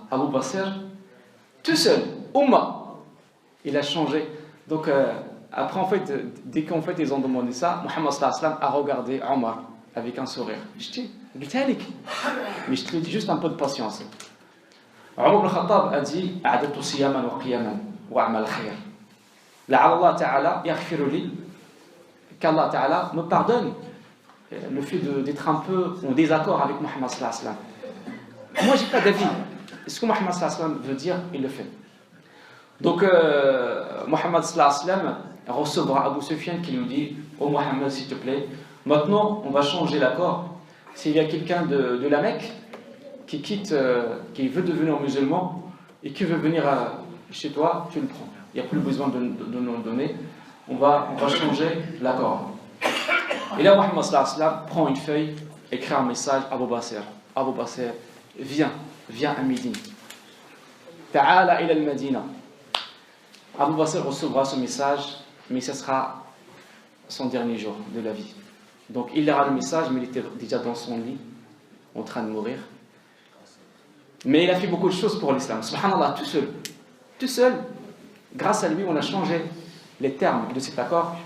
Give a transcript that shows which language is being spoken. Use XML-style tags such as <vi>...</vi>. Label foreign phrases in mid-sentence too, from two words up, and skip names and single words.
<fr>Abu Basir, tout seul, Ummah, il a changé. Donc après, en fait, dès qu'en fait ils ont demandé ça, Muhammad</fr> <ar>صلى الله عليه وسلم</ar> <fr>a regardé Omar avec un sourire. Je dis, mais je te le dis juste un peu de patience. Omar ibn Khattab a dit</fr> <ar>أعددت صياما وقياما وعمل خير. لعل الله تعالى يغفر لي,</ar> <fr>qu'</fr> <ar>الله تعالى</ar> <fr>me pardonne le fait d'être un peu en désaccord avec Muhammad</fr> <ar>صلى الله عليه وسلم.</ar> <fr>Moi, j'ai pas d'avis. Ce que Muhammad</fr> <ar>صلى الله عليه وسلم</ar> <fr>veut dire, il le fait. Donc, Muhammad</fr> <ar>صلى الله عليه وسلم</ar> <fr>recevra Abu Sufyan qui lui dit Oh Muhammad, s'il te plaît, maintenant on va changer l'accord. S'il y a quelqu'un de la Mecque qui quitte, qui veut devenir musulman et qui veut venir chez toi, tu le prends. Il n'y a plus besoin de nous le donner. On va changer l'accord. Et là, Muhammad</fr> <ar>صلى الله عليه وسلم</ar> <fr>prend une feuille, écrit un message à Abu Basir. Abu Basir, viens à Médine.</fr> <ar>تعال إلى المدينة.</ar> <fr>Abu Basir recevra ce message, mais ce sera son dernier jour de la vie. Donc il lira le message, mais il était déjà dans son lit, en train de mourir. Mais il a fait beaucoup de choses pour l'islam. Subhanallah, tout seul. Grâce à lui, on a changé les termes de cet accord.</fr>